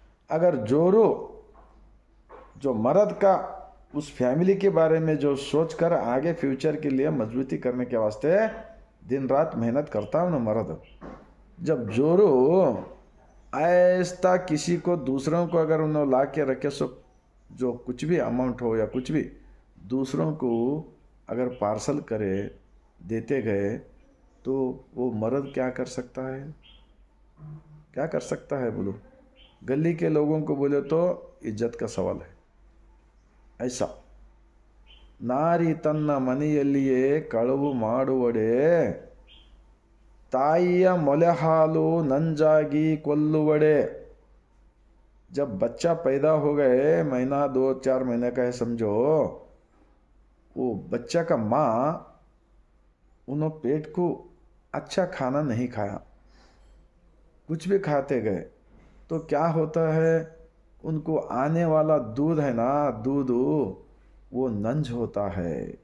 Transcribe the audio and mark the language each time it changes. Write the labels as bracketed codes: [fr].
[hi] अगर जोरो जो मर्द का उस फैमिली के बारे में जो सोचकर आगे फ्यूचर के लिए मजबूती करने के वास्ते दिन रात मेहनत करता हूँ ना मर्द, जब जोरो ऐसा किसी को दूसरों को अगर उन्होंने ला के रखे, सो जो कुछ भी अमाउंट हो या कुछ भी दूसरों को अगर पार्सल करे देते गए तो वो मर्द क्या कर सकता है? क्या कर सकता है बोलो? गली के लोगों को बोले तो इज्जत का सवाल है। ऐसा नारी [kn] तन्न ಮನೆಯಲ್ಲಿಯೇ ಕಳವು ಮಾಡುವಡೆ ತಾಯಿಯ ಮೊಲೆ ಹಾಲು ನಂಜಾಗಿ ಕೊಲ್ಲುವಡೆ। [hi] जब बच्चा पैदा हो गए, महीना 2-4 महीने का है समझो, वो बच्चा का माँ उन्होंने पेट को अच्छा खाना नहीं खाया, कुछ भी खाते गए तो क्या होता है, उनको आने वाला दूध है ना, दूध वो नंज होता है।